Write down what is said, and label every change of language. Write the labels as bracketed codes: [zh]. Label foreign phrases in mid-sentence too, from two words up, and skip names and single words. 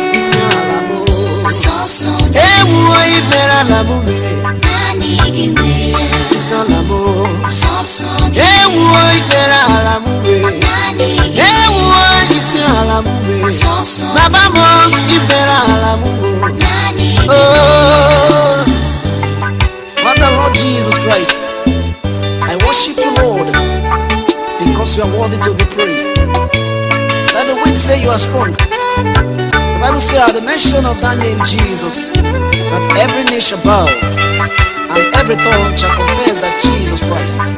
[ig] Isi ala m, Sọsọ gị. ewuwo ikpere ala m mere. Naanị gị nwe ya. Isi ala m, Sọsọ Ewo ikpere ala m wee. Ewo isi ala m wee. Baba m ikpere ala m wee. [en] Oh, Father Lord Jesus Christ, I worship you, Lord, because you are worthy to be praised. Let the weak say you are strong. The Bible says, At the mention of that name, Jesus, that every knee shall bow, and every tongue shall confess that Jesus Christ